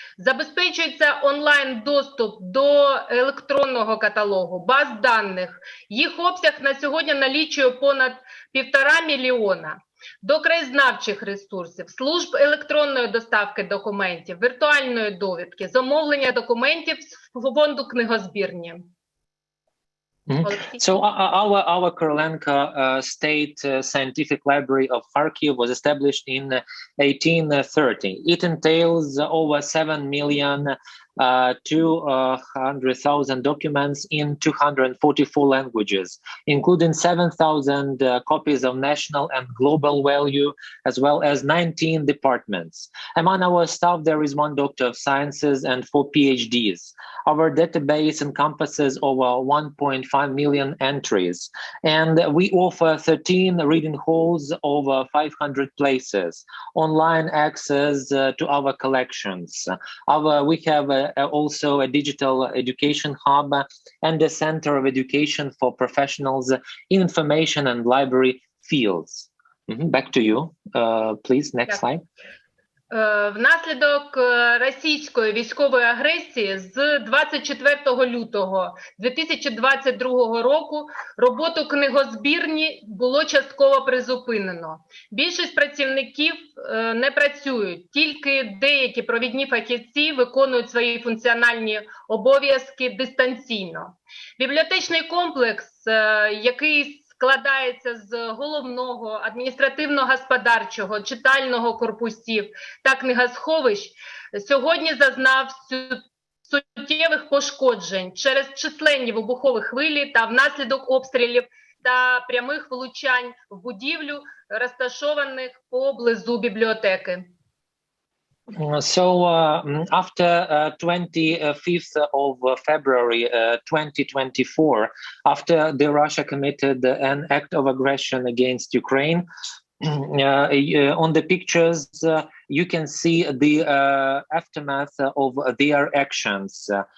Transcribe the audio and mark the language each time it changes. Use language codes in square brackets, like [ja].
[uk] Забезпечується онлайн-доступ до електронного каталогу, баз даних. Їх обсяг на сьогодні налічує понад 1,5 мільйона. До краєзнавчих ресурсів, служб електронної доставки документів, віртуальної довідки, замовлення документів з фонду книгозбірні. [en] So our Korolenka State Scientific Library of Kharkiv was established in 1830. It entails over 7,200,000 documents in 244 languages, including 7,000 copies of national and global value, as well as 19 departments. Among our staff, there is 1 Doctor of Sciences and 4 PhDs. Our database encompasses over 1.5 million entries, and we offer 13 reading halls, over 500 places, online access to our collections. We have also a digital education hub and a center of education for professionals in information and library fields. Back to you, please. Next slide. [uk] Внаслідок російської військової агресії з 24 лютого 2022 року роботу книгозбірні було частково призупинено. Більшість працівників не працюють, тільки деякі провідні фахівці виконують свої функціональні обов'язки дистанційно. Бібліотечний комплекс, який складається з головного, адміністративно-господарчого, читального корпусів та книгосховищ, сьогодні зазнав суттєвих пошкоджень через численні вибухові хвилі та внаслідок обстрілів та прямих влучань в будівлю, розташованих поблизу бібліотеки. [en] So after 25th of February 2024, after the Russia committed an act of aggression against Ukraine, on the pictures you can see the aftermath of their actions.